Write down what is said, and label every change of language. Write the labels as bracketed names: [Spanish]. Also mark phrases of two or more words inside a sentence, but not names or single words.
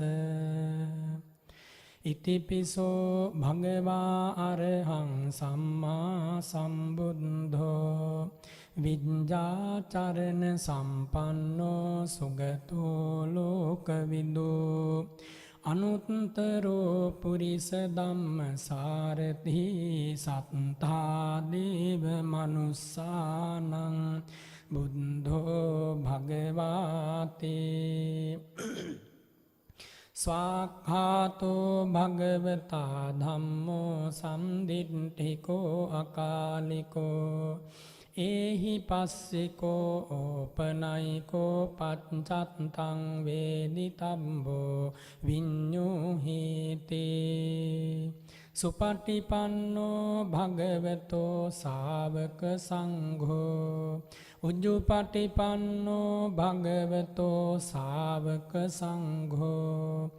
[Pali] ඉතිපිසෝ භගවා අරහං සම්මා සම්බුද්ධෝ විඤ්ඤාචරණ සම්පන්නෝ සුගතෝ ලෝකවිදු අනුත්තරෝ පුරිස ධම්මසාරති සත්තා දේව මනුස්සානං බුද්ධෝ භගවාතේ ස්වාක්ඛාතෝ භගවතා ධම්මෝ සම්දිට්ඨිකෝ අකාලිකෝ ඒහි පස්සිකෝ ඕපනයිකෝ පච්චත්තං වේදිතබ්බෝ විඤ්ඤුහිතේ සුපටිපන්නෝ භගවතෝ ශාවක සංඝෝ උජ්ජුපටිපන්නෝ භගවතෝ ශාවක සංඝෝ